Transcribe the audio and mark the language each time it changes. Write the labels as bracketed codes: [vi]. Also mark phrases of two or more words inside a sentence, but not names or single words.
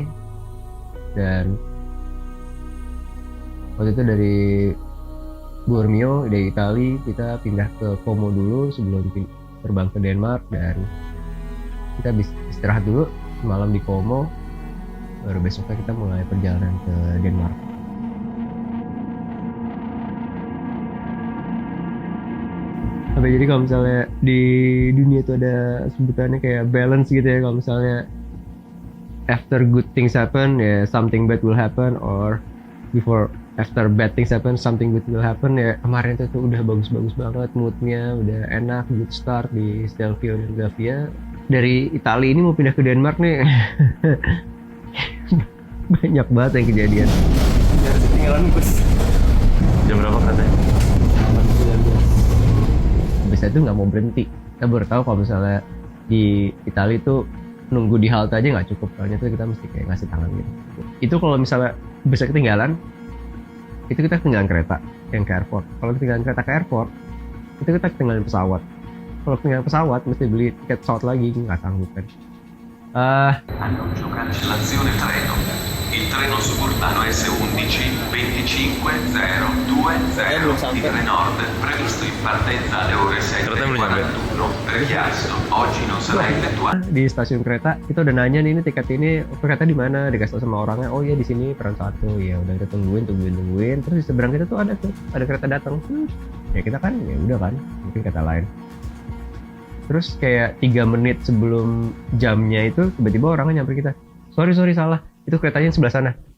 [id] Dan waktu itu dari Bormio, dari Itali, kita pindah ke Como dulu sebelum terbang ke Denmark, dan kita istirahat dulu malam di Como, baru besoknya kita mulai perjalanan ke Denmark. Sampai jadi kalau misalnya di dunia itu ada sebutannya kayak balance gitu ya, kalau misalnya [en] after good things happen, [id] ya [en] something bad will happen, or after bad things happen, something good will happen. [id] Ya kemarin itu tuh udah bagus-bagus banget moodnya, udah enak, [en] good start [id] di Stelvio dan Gavia. Dari Italia ini mau pindah ke Denmark nih, banyak banget yang kejadian. Biar ketinggalan bus. Jam berapa katanya? 19. Bisa itu nggak mau berhenti. Kita baru tahu kalau misalnya di Italia itu nunggu di halte aja nggak cukup, soalnya tuh kita mesti kayak ngasih tangan gitu. Itu kalau misalnya bisa ketinggalan, itu kita ketinggalan kereta. yang ke airport. Kalau ketinggalan kereta ke airport, itu kita ketinggalan pesawat. Kalau ketinggalan pesawat, mesti beli tiket pesawat lagi, nggak sanggup kan. [it] Annuncio cancellazione treno. Il treno suburbano S11 2502 di Trenord, previsto in partenza alle ore [id] Ternyata belum nyampe. [it] 7:41, richiesto. Oggi non sarà effettuato. [id] Di stasiun kereta kita udah nanya nih, ini tiket ini kereta di mana, dikasih tau sama orangnya, oh iya di sini peron 1. Ya udah kita tungguin, terus di seberang kita tuh ada kereta datang. Ya kita kan ya udah kan, mungkin kereta lain. Terus kayak 3 menit sebelum jamnya itu tiba-tiba orangnya nyamper kita, sorry salah, itu keretanya sebelah sana.